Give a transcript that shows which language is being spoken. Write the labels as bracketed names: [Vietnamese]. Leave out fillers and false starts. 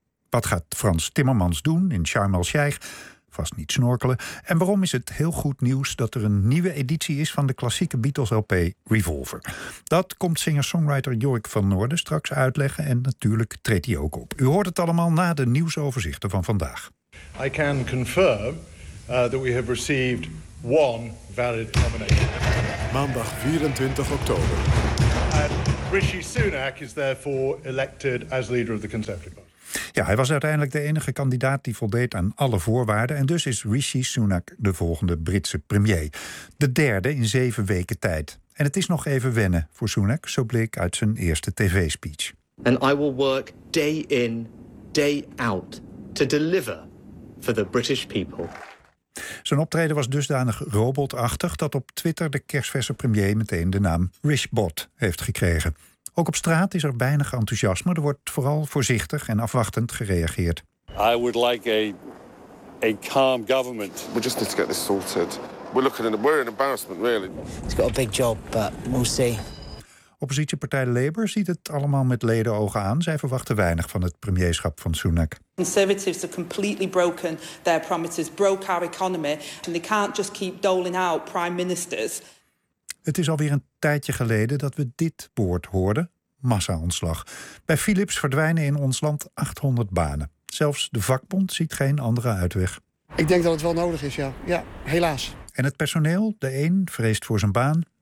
[Dutch] Wat gaat Frans Timmermans doen in Sharm el-Sheikh? Vast niet snorkelen. En waarom is het heel goed nieuws dat er een nieuwe editie is van de klassieke Beatles-LP Revolver? Dat komt singer-songwriter Jorik van Noorden straks uitleggen en natuurlijk treedt hij ook op. U hoort het allemaal na de nieuwsoverzichten van vandaag. [English] I can confirm that we have received one valid nomination. [Dutch] Maandag 24 oktober. [English] And Rishi Sunak is therefore elected as leader of the Conservative Party. [Dutch] Ja, hij was uiteindelijk de enige kandidaat die voldeed aan alle voorwaarden. En dus is Rishi Sunak de volgende Britse premier. De derde in 7 weken tijd. En het is nog even wennen voor Sunak, zo bleek uit zijn eerste tv-speech. [English] And I will work day in, day out to deliver for the British people. [Dutch] Zijn optreden was dusdanig robotachtig dat op Twitter de kersverse premier meteen de naam Rishbot heeft gekregen. Ook op straat is er weinig enthousiasme. Er wordt vooral voorzichtig en afwachtend gereageerd. [English] I would like a calm government. We just need to get this sorted. We're looking in a we're in embarrassment really. It's got a big job, but we'll see. [Dutch] Oppositiepartij Labour ziet het allemaal met leden ogen aan. Zij verwachten weinig van het premierschap van Sunak. [English] Conservatives have completely broken their promises, broke our economy, and they can't just keep doling out prime ministers. [Dutch] Het is alweer een tijdje geleden dat we dit woord hoorden, massa-ontslag. Bij Philips verdwijnen in ons land 800 banen. Zelfs de vakbond ziet geen andere uitweg. Ik denk dat het wel nodig is, ja. Ja, helaas. En het personeel, de een, vreest voor zijn baan.